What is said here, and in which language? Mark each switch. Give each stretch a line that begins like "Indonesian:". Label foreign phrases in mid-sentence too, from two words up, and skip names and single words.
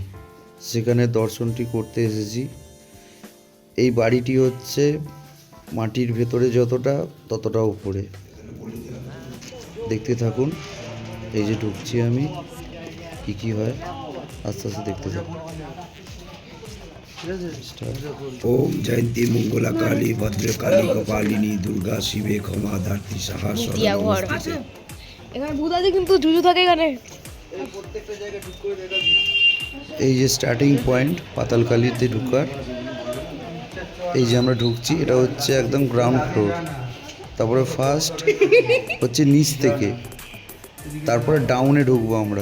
Bangla: সেখানে দর্শনটি করতে এসেছি। এই বাড়িটি হচ্ছে মাটির ভেতরে যতটা ততটা উপরে। দেখতে থাকুন। এই যে ঢুকছি আমি, কি হয় আস্তে আস্তে দেখতে থাকুন।
Sanskrit: ओम जयंती मंगला काली भद्रकाली कपालिनी दुर्गा शिवे क्षमा धात्री साहा
Bangla: ভূতিয়া ঘর नमस्ते। এখানে ভূত আছে কিন্তু জুজু থাকে এখানে। এই যে
English: starting point
Bangla: পাতালকালীতে ঢুকার। এই যে আমরা ঢুকছি, এটা হচ্ছে একদম
English: ground floor.
Bangla: তারপরে ফার্স্ট হচ্ছে নিচ থেকে, তারপরে ডাউনে ঢুকবো আমরা।